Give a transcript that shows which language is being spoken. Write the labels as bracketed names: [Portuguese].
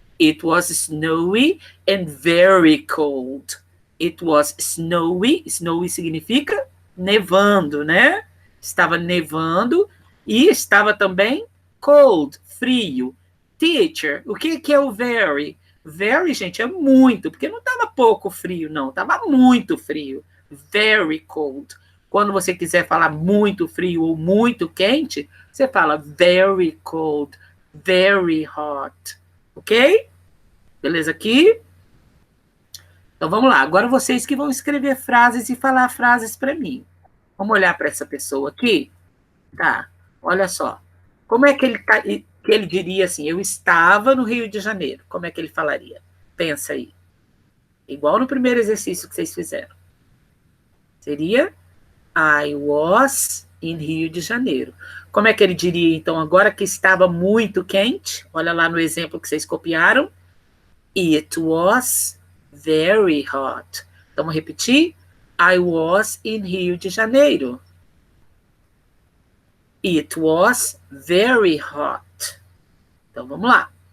[English] It was snowy and very cold. It was snowy. [Portuguese] Snowy significa nevando, né? Estava nevando e estava também cold, frio. Teacher, o que é o very? Very, gente, é muito, porque não estava pouco frio, não. Estava muito frio. [English] Very cold. [Portuguese] Quando você quiser falar muito frio ou muito quente, você fala [English] very cold, very hot. [Portuguese] Ok? Beleza aqui? Então vamos lá. Agora vocês que vão escrever frases e falar frases para mim. Vamos olhar para essa pessoa aqui? Tá. Olha só. Como é que ele diria assim? Eu estava no Rio de Janeiro. Como é que ele falaria? Pensa aí. Igual no primeiro exercício que vocês fizeram. [English] Seria I was in Rio de Janeiro. [Portuguese] Como é que ele diria, então, agora que estava muito quente? Olha lá no exemplo que vocês copiaram. [English] It was very hot. [Portuguese] Vamos repetir? [English] I was in Rio de Janeiro. It was very hot. [Portuguese] Então, vamos lá.